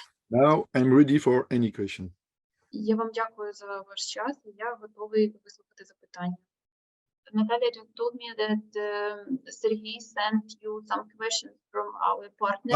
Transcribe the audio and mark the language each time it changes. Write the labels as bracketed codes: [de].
[en] Now I'm ready for any question. [uk] Я вам дякую за ваш час, і я готовий вислухати запитання. [en] Natalia just told me that Sergey sent you some questions from our partners.